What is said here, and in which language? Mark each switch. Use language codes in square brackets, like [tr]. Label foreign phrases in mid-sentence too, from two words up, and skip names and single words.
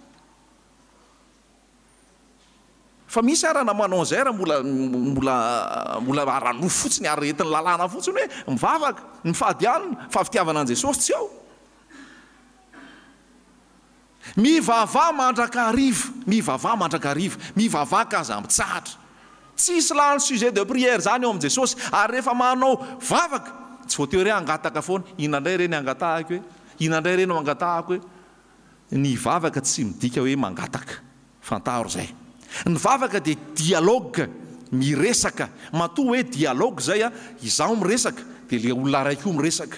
[mg] Fa misy ara namanao zay raha mbola aranofo fotsiny, aretin'ny lalàna fotsiny hoe mivavaka, ny fahadianina, fa fitiavana an Jesosy tsy ao. Mivavah mandrakariva, mivavah mandrakariva, mivavah ka aza mitsahatra. Tsisy lany [fr] sujet de prière [mg] zany eo amin' Jesosy. Ary rehefa manao vavaka, tsy voatery hoe angataka foana. Inandray reny angatahako hoe, inandray reny angatahako hoe. Ny vavaka tsy midika hoe mangataka, fantaro zay. Ny vavaka dia dialogue, miresaka. Matoa hoe dialogue zay a, izaho miresaka dia le olona raiky io miresaka.